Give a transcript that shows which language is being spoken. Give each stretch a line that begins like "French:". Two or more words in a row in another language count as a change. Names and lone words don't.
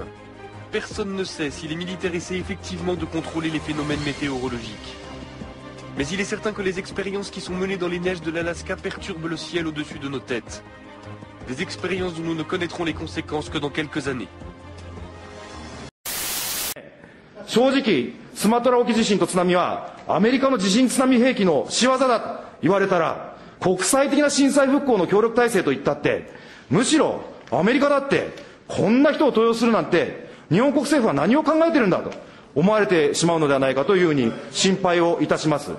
French: Personne ne sait si les militaires essaient effectivement de contrôler les phénomènes météorologiques. Mais il est certain que les expériences qui sont menées dans les neiges de l'Alaska perturbent le ciel au-dessus de nos têtes. Des expériences dont nous ne connaîtrons les conséquences que dans quelques années.
Japanese: 正直、スマトラ沖地震と津波はアメリカの地震津波兵器の仕業だと言われたら、国際的な震災復興の協力体制といったって、むしろアメリカだってこんな人を登用するなんて日本国政府は何を考えてるんだと思われてしまうのではないかというふうに心配をいたします。